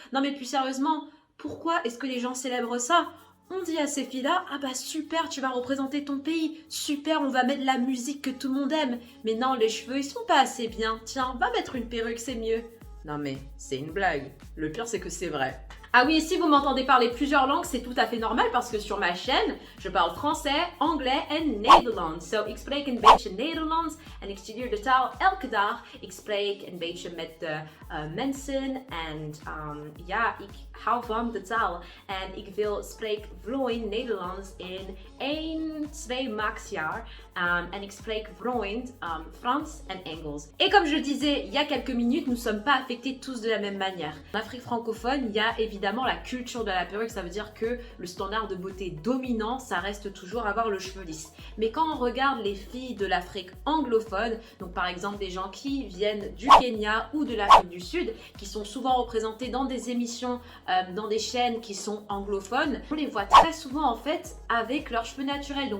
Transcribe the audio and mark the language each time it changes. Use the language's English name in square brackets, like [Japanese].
[French] Non, mais plus sérieusement, pourquoi est-ce que les gens célèbrent ça? On dit à ces filles-là, ah bah super, tu vas représenter ton pays, super, on va mettre la musique que tout le monde aime. Mais non, les cheveux, ils sont pas assez bien. Tiens, va mettre une perruque, c'est mieux. Non mais, c'est une blague. Le pire, c'est que c'est vrai. Ah oui, et si vous m'entendez parler plusieurs langues, c'est tout à fait normal parce que sur ma chaîne, je parle français, anglais et Nederlands. [Dutch] So, ik spreek een beetje Nederlands en ik studeer de taal elke dag. Ik spreek een beetje met de mensen en ja, ik hou van de taal en ik wil spreek vloeiend Nederlands in 1-2 max jaar en ik spreek vloeiend Frans en Engels. [French] Et comme je le disais il y a quelques minutes, nous ne sommes pas affectés tous de la même manière. En Afrique francophone, il y a évidemment la culture de la perruque, ça veut dire que le standard de beauté dominant, ça reste toujours avoir le cheveu lisse. Mais quand on regarde les filles de l'Afrique anglophone, donc par exemple des gens qui viennent du Kenya ou de l'Afrique du Sud, qui sont souvent représentés dans des émissions, dans des chaînes qui sont anglophones, on les voit très souvent en fait avec leurs cheveux naturels.